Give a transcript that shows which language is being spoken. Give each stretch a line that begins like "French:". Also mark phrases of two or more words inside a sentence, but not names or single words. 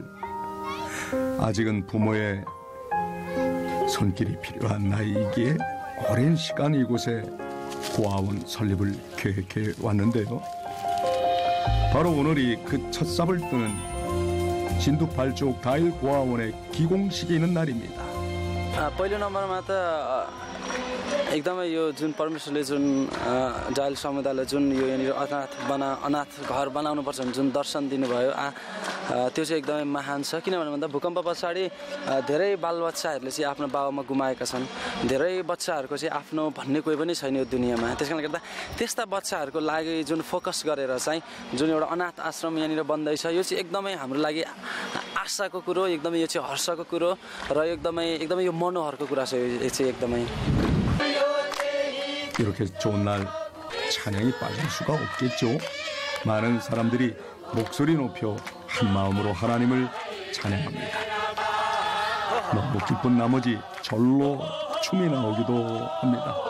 Korean: 아직은 부모의 손길이 필요한 나이이기에 오랜 시간 이곳에 고아원 설립을 계획해 왔는데요. 바로 오늘이 그 첫 삽을 뜨는 신두 8촉 다일 고아원의 기공식이 있는 날입니다.
Nepali: पहिलो नम्बरमा त एकदमै यो जुन परमेश्वरले जुन जायल समुदायलाई जुन यो यहाँनिर अनाथ घर बनाउनुपर्छ जुन दर्शन दिनुभयो त्यो चाहिँ एकदमै महान छ। किनभने भन्दा भूकम्प पछाडि धेरै बालबच्चाहरूले चाहिँ आफ्नो बाबामा गुमाएका छन्। धेरै बच्चाहरूको चाहिँ आफ्नो भन्ने कोही पनि छैन यो दुनियाँमा। त्यस कारणले गर्दा त्यस्ता बच्चाहरूको लागि जुन फोकस गरेर चाहिँ जुन एउटा अनाथ आश्रम यहाँनिर बन्दैछ यो चाहिँ एकदमै हाम्रो लागि आशाको कुरो, एकदमै यो चाहिँ हर्षको कुरो र एकदमै यो मनोहरको कुरा छ। यो चाहिँ एकदमै
Korean: 이렇게 좋은 날 찬양이 빠질 수가 없겠죠. 많은 사람들이 목소리 높여 한 마음으로 하나님을 찬양합니다. 너무 기쁜 나머지 절로 춤이 나오기도 합니다.